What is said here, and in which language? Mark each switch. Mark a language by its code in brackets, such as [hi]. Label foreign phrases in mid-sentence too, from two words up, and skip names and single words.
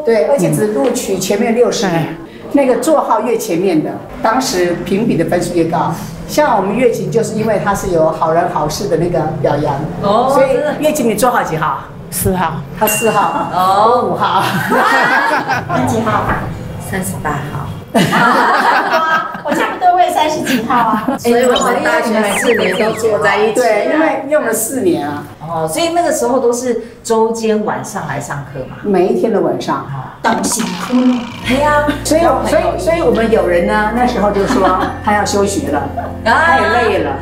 [zh] 對，而且只錄取前面60名，那個座號越前面的，當時評比的分數越高。像我們月琴就是因為它是有好人好事的那個表揚，所以月琴你座號幾號？4號。他4號，我5號。你幾號？ 38號。我差不多會37 几号啊？所以我们大学4年都坐在一起。对，因为用了4年啊。哦，所以那个时候都是周间晚上来上课嘛。每一天的晚上。等辛苦。对呀，所以我们有人呢，那时候就说他要休学了，他也累了。